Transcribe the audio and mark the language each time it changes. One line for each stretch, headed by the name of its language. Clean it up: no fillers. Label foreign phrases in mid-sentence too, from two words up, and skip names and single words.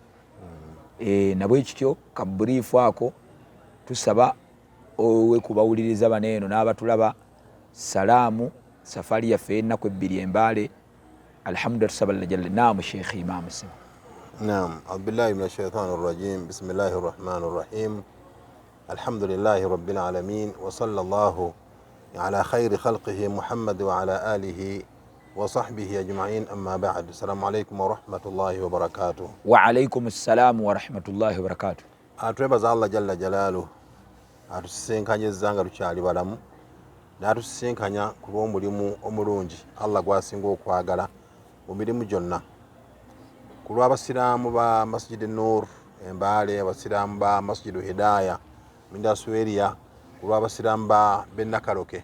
Ganda: Nabwe kityo ka brief ako tusaba owe kubawuliriza baneeno n'abatulaba salaamu safari yaffe ennaku ebbiri embaale. Alhamdulillah, tusaba
Arabic: الله جل.
Ganda: Naamu Sheikh Imam Sim.
Arabic: نعم، أعوذ بالله من الشيطان الرجيم. بسم الله الرحمن الرحيم. الحمد لله رب العالمين وصلى الله على خير خلقه محمد وعلى آله وصحبه أجمعين، أما بعد. السلام عليكم ورحمة الله وبركاته. وعليكم السلام ورحمة الله وبركاته.
Ganda: Atwebaza
Arabic: الله جل جلاله
Ganda: atusisenkanyizza nga tukyali balamu, n'atusisenkanya ku lw'omulimu omulungi Allah gwasinga okwagala mu mirimu gyonna, ku lw'abasiraamu ba Masjidi Nuur embaale, abasiraamu ba Masjidu Hidaaya Mindasweria, ku lw'abasiraamu b'e Nakaloke.